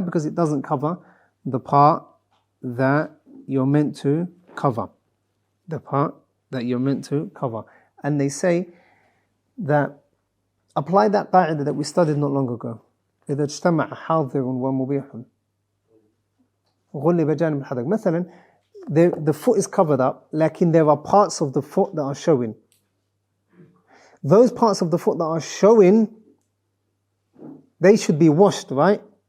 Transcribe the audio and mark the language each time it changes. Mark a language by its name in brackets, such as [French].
[English] Because it doesn't cover the part that you're meant to cover. The part that you're meant to cover. And they say that, apply that qa'idah that we studied not long ago. [Arabic] إذا اجتمع حاضر ومبيح غلب جانب الحذر. مثلا, [English] the foot is covered up, lakin there are parts of the foot that are showing. Those parts of the foot that are showing, they should be washed, right?